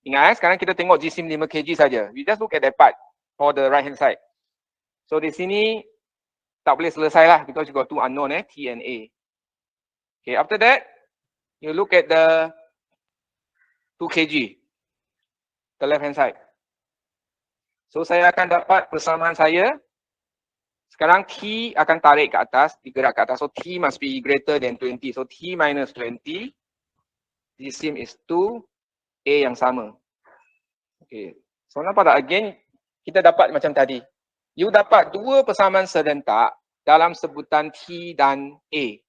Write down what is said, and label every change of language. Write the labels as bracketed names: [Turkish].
[Malay] Ingat, sekarang kita tengok jisim 5 kg saja. [English] We just look at that part for the right hand side. So [Malay] di sini tak boleh selesai lah [English] because you got two unknown T and A. Okay, after that, you look at the 2 kg, the left hand side. [Malay] So saya akan dapat persamaan saya. Sekarang T akan tarik ke atas, digerak ke atas. [English] So T must be greater than 20. So T minus 20, jisim is 2, A [Malay] yang sama. [English] Okay. So [Malay] nampak tak? Again, kita dapat macam tadi. You dapat dua persamaan serentak dalam sebutan T dan A.